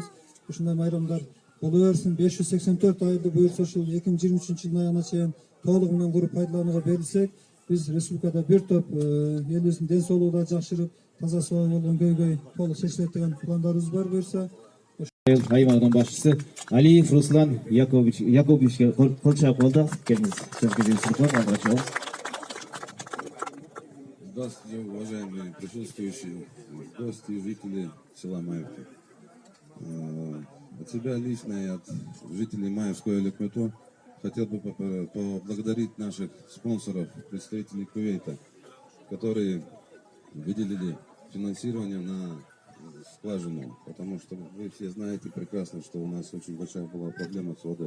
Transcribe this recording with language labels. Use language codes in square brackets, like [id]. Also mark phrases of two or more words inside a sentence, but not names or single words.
[ky] Ушундай майрамдар боло берсин. 584 айды буюрса ушул 2023 жылдын аягына чейин толугу менен куруп пайдаланууга берилсек, биз республикада бир топ элибиздин ден соолугу да жакшырып, таза суу болгон көйгөй толук чечилет деген пландарыбыз бар буюрса. Аймагынын башчысы Алиев Руслан Яковлевичке кол чаап калды. Келиңиз. Сөз кезегибизди [ru] Здравствуйте, уважаемые присутствующие, гости и жители села Маевки. От себя лично и от жителей Маевского Элекмето хотел бы поблагодарить наших спонсоров, представителей Кувейта, которые выделили финансирование на скважину, потому что вы все знаете прекрасно, что у нас очень большая была проблема с водой.